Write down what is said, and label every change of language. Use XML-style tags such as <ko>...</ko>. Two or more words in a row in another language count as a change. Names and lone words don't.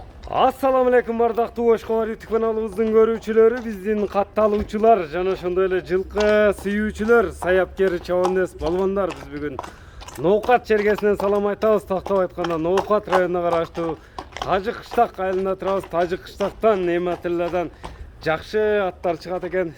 <ar>السلام عليكم</ar> <ky>bardaqtуу Oşkolar YouTube kanalımızın görүүчүлөрү, биздин катталуучулар жана ошондой эле жылкы сүйүүчүлөр, саяпкер, чабандес, балбандар. Биз бүгүн Ноокат чергесинен салам айтабыз. Тактап айтканда Ноокат районуна караштуу Тажы кыштак айылында турабыз. Тажы кыштактан, Нематилладан жакшы аттар чыгат экен.</ky>